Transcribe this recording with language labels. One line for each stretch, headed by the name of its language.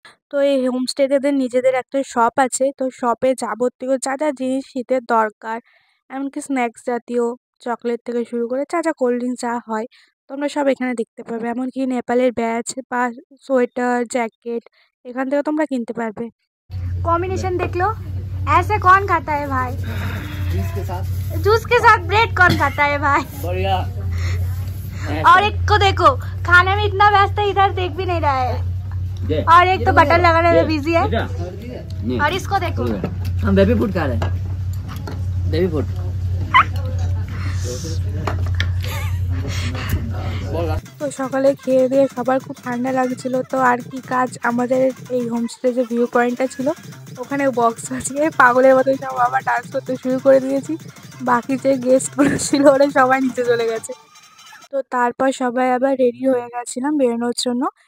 Bangla: তো এই হোমস্টেদের নিজেদের একটা শপ আছে, তো শপে যাবতীয় যা যা জিনিস শীতের দরকার, এমনকি স্ন্যাক্স জাতীয় চকলেট থেকে শুরু করে যা যা কোল্ড ড্রিঙ্কস যা হয় তোমরা সব এখানে দেখতে পাবে। এমনকি নেপালের ব্যাজ বা সোয়েটার জ্যাকেট এখান থেকে তোমরা কিনতে পারবে।
Hindi: कॉम्बिनेशन देख लो, ऐसे कौन खाता है भाई? जूस के साथ ब्रेड कौन खाता है भाई? बढ़िया। और एक को देखो खाने में इतना व्यस्त है, इधर देख भी नहीं रहा है। और एक तो बटन लगाने में बिजी है। और इसको देखो, हम बेबी फूड खा रहे हैं, बेबी फूड।
Bangla: তো সকালে খেয়ে দিয়ে সবার খুব ঠান্ডা লাগছিল, তো আর কি কাজ, আমাদের এই হোমস্টে যে ভিউ পয়েন্টটা ছিল ওখানে বক্স বাজিয়ে পাগলের মতো সব আবার ডান্স করতে শুরু করে দিয়েছি। বাকি যে গেস্টগুলো ছিল ওরা সবাই নিচে চলে গেছে। তো তারপর সবাই আবার রেডি হয়ে গেছিলাম বেরোনোর জন্য।